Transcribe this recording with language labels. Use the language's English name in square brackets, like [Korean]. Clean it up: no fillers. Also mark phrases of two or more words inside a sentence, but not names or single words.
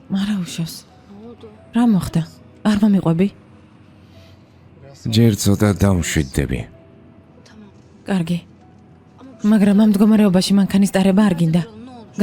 [Georgian] არა უშავს. [Turkish] Ne oldu? [Georgian] რა მოხდა? არ მომიყვები? ჯერ ცოტა დამშვიდდები. [Turkish] Tamam. [Georgian] კარგი. [Turkish] Ama bu [Georgian] მაგრამ ამ მდგომარეობაში მანქანის ტარება არ გინდა. [Turkish] duralım, ne olur.